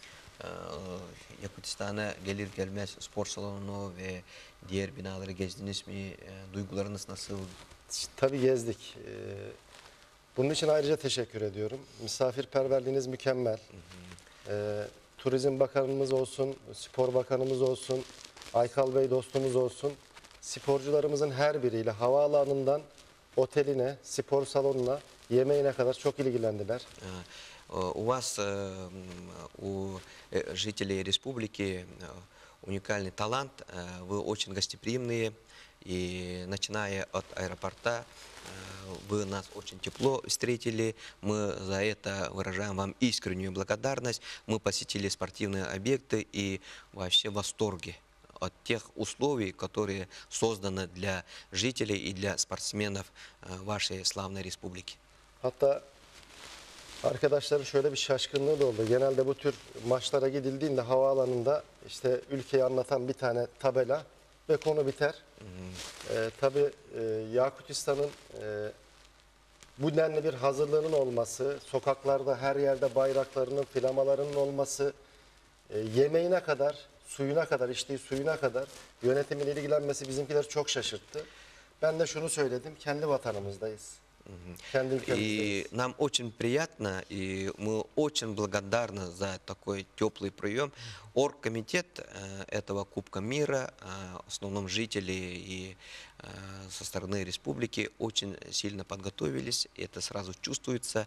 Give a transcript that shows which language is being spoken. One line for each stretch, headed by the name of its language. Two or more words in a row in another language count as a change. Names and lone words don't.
Turkish: Yakutistan'a gelir gelmez spor salonu ve diğer binaları gezdiniz mi? Duygularınız nasıl? Tabii gezdik. Bunun için ayrıca teşekkür ediyorum. Misafirperverliğiniz mükemmel. Turizm Bakanımız olsun, Spor Bakanımız olsun, Aykal Bey dostumuz olsun. Sporcularımızın her biriyle havaalanından oteline, spor salonuna, yemeğine kadar çok ilgilendiler.
Russian: У вас, у жителей республики, уникальный талант, вы очень гостеприимные, и начиная от аэропорта, вы нас очень тепло встретили, мы за это выражаем вам искреннюю благодарность, мы посетили спортивные объекты и вообще в восторге от тех условий, которые созданы для жителей и для спортсменов вашей славной республики.
Turkish: Hatta arkadaşların şöyle bir şaşkınlığı da oldu. Genelde bu tür maçlara gidildiğinde havaalanında işte ülkeyi anlatan bir tane tabela ve konu biter. Tabii Yakutistan'ın bu denli bir hazırlığının olması, sokaklarda her yerde bayraklarının, flamalarının olması, yemeğine kadar, suyuna kadar, içtiği suyuna kadar yönetimin ilgilenmesi bizimkileri çok şaşırttı. Ben de şunu söyledim, kendi vatanımızdayız.
Russian: И нам очень приятно, и мы очень благодарны за такой теплый прием. Оргкомитет этого Кубка мира, в основном жители и со стороны республики очень сильно подготовились, это сразу чувствуется.